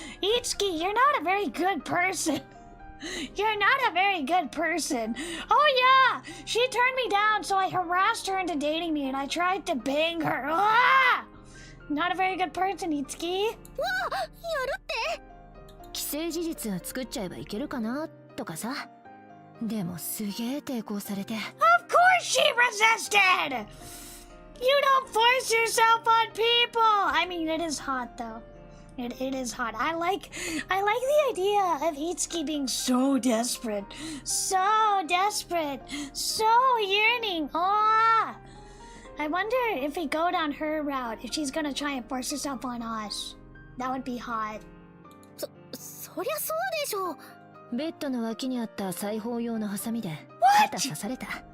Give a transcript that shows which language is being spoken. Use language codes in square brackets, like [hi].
[en] Itsuki, you're not a very good person. You're not a very good person. Oh yeah, she turned me down, so I harassed her into dating me and I tried to bang her. Ah! Not a very good person, Itsuki. [ja] わあ、やるって。既成事実作っちゃえばいけるかなとかさ。でもすげえ抵抗されて。 [en] Of course she resisted! You don't force yourself on people! I mean, it is hot though. It is hot. I like the idea of Itsuki being so desperate. So desperate. So yearning. Oh! I wonder if we go down her route, if she's gonna try and force herself on us. That would be hot. [ja] そりゃそうでしょう。ベッドの脇にあった裁縫用のハサミで肩刺された。